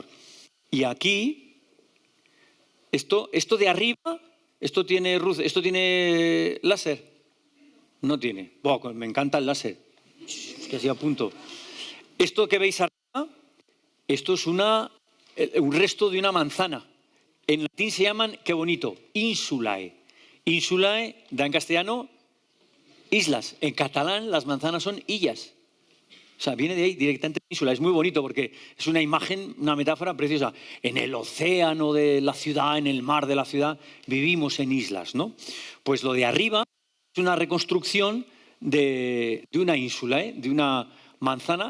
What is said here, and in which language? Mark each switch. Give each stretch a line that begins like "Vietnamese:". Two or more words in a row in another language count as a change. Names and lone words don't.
Spanish: Y aquí, esto de arriba, esto tiene láser. No tiene. Wow, me encanta el láser. Es que así a punto. Esto que veis arriba, esto es un resto de una manzana. En latín se llaman, qué bonito, insulae. Insulae da en castellano islas. En catalán las manzanas son illas. O sea, viene de ahí directamente ínsula. Es muy bonito porque es una imagen, una metáfora preciosa. En el océano de la ciudad, en el mar de la ciudad, vivimos en islas, ¿no? Pues lo de arriba es una reconstrucción de una ínsula, de una manzana.